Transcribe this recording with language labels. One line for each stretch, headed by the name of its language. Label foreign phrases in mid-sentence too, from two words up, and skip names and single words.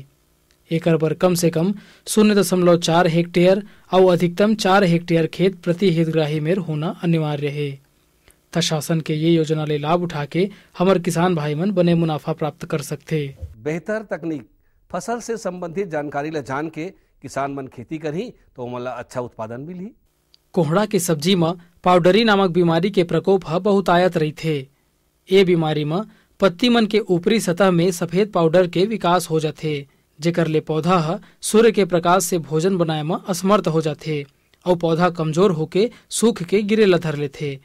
Chhattisgarhi: एकर बर कम से कम 0.4 हेक्टेयर और अधिकतम 4 हेक्टेयर खेत प्रति हितग्राही में होना अनिवार्य है। त शासन के ये योजना ले लाभ उठा के हमार किसान भाई मन बने मुनाफा प्राप्त कर सकते। बेहतर तकनीक, फसल से संबंधित जानकारी ला जान के किसान मन खेती करही तो मला अच्छा उत्पादन मिली। कोहड़ा के सब्जी में पाउडरी नामक बीमारी के प्रकोप ह बहुत आयत रही थे। ये बीमारी में पत्ती मन के ऊपरी सतह में सफेद पाउडर के विकास हो जाते, जेकर ले पौधा ह सूर्य के प्रकाश से भोजन बनाए में असमर्थ हो जाते और पौधा कमजोर होके सूख के गिरे ला धर लेते।